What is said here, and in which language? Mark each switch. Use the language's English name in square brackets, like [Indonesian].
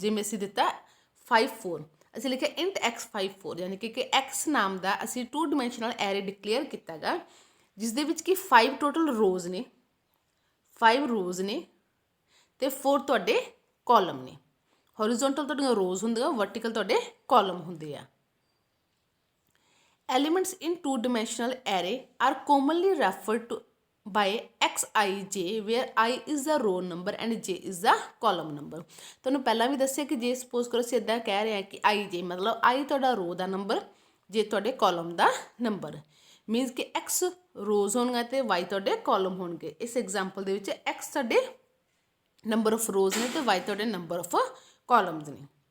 [Punjabi] ਜਿਵੇਂ ਅਸੀਂ ਦਿੱਤਾ 54, ਅਸੀਂ ਲਿਖਿਆ ਇੰਟ x 54, ਯਾਨੀ ਕਿ x ਨਾਮ ਦਾ ਅਸੀਂ 2 ਡਿਮੈਂਸ਼ਨਲ ਐਰੇ ਡਿਕਲੇਅਰ ਕੀਤਾ ਗਾ ਜਿਸ ਦੇ ਵਿੱਚ ਕਿ 5 ਟੋਟਲ ਰੋਜ਼ ਨੇ, 5 ਰੋਜ਼ ਨੇ ਤੇ 4 ਤੁਹਾਡੇ ਕਾਲਮ ਨੇ। ਹੋਰੀਜ਼ੋਨਟਲ ਤੁਹਾਡੀਆਂ ਰੋਜ਼ ਹੁੰਦੀਆਂ, ਵਰਟੀਕਲ ਤੁਹਾਡੇ ਕਾਲਮ ਹੁੰਦੇ ਆ। [English] Elements in 2 dimensional array are commonly referred to by xij where I is the row number and j is the column number। [Punjabi] ਤੁਹਾਨੂੰ ਪਹਿਲਾਂ ਵੀ ਦੱਸਿਆ ਕਿ ਜੇ ਸਪੋਜ਼ ਕਰੋ ਅਸੀਂ ਇੱਦਾਂ ਕਹਿ ਰਹੇ ਹਾਂ ਕਿ ij ਮਤਲਬ i ਤੁਹਾਡਾ ਰੋ ਦਾ ਨੰਬਰ, ਜੇ ਤੁਹਾਡੇ ਕਾਲਮ ਦਾ ਨੰਬਰ, ਮੀਨਸ ਕਿ x ਰੋਜ਼ ਹੋਣਗੀਆਂ ਤੇ y ਤੁਹਾਡੇ ਕਾਲਮ ਹੋਣਗੇ। ਇਸ ਐਗਜ਼ਾਮਪਲ ਦੇ ਵਿੱਚ x ਤੁਹਾਡੇ ਨੰਬਰ ਆਫ ਰੋਜ਼ ਨੇ ਤੇ y ਤੁਹਾਡੇ ਨੰਬਰ ਆਫ ਕਾਲਮਸ ਨੇ।